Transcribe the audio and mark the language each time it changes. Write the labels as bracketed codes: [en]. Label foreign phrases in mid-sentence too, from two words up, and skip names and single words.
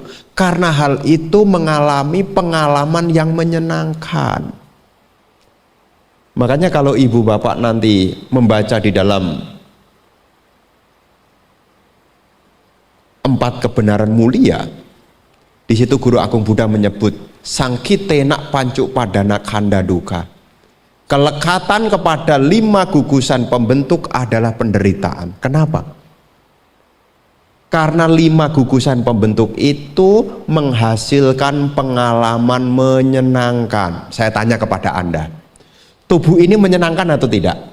[id] Karena hal itu mengalami pengalaman yang menyenangkan. Makanya kalau ibu bapak nanti membaca di dalam 4 kebenaran mulia, di situ Guru Agung Buddha menyebut [pi] sangkitena pancuk padana kanda duka. [id] Kelekatan kepada 5 gugusan pembentuk adalah penderitaan. Kenapa? Karena 5 gugusan pembentuk itu menghasilkan pengalaman menyenangkan. Saya tanya kepada Anda, tubuh ini menyenangkan atau tidak?